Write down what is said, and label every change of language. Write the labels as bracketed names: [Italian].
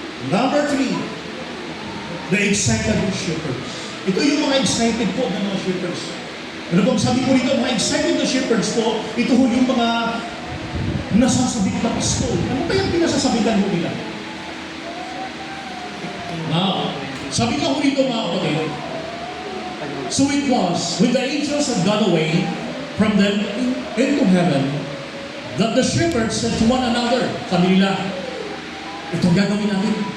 [English] Number 3, the excited shepherds. [Filipino] Ito yung mga excited po ng mga shepherds. Ano bang sabi ko rito, mga excited na shepherds po, ito ho yung mga nasasabik na Pasko. Ano kayang pinasasabitan mo nila? [English] Now, [Filipino] sabi ka ho rito mga kapatid, [English] so it was, when the angels had gone away from them into heaven, that the shepherds said to one another, [Filipino] sabi nila, itong gagawin natin.